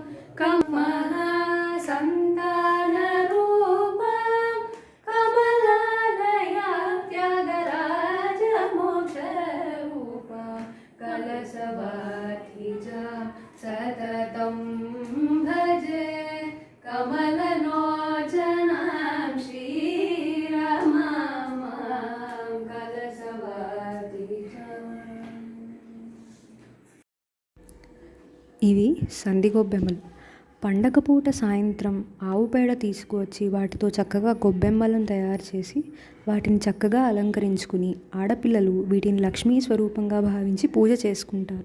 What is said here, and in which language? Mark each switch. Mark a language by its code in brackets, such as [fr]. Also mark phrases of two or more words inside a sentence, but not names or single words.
[sa] संतानरूपां कमलालया त्यागराजमोक्षरूपा कलशवाथिजा सततं भजे कमललोचनां श्रीरमां कलशवाथिजा. [te] ఇవి సందిగొబ్బెమ్మలు. పండగ పూట సాయంత్రం ఆవు పేడ తీసుకువచ్చి వాటితో చక్కగా గొబ్బెమ్మలను తయారు చేసి వాటిని చక్కగా అలంకరించుకుని ఆడపిల్లలు వీటిని లక్ష్మీ స్వరూపంగా భావించి పూజ చేసుకుంటారు.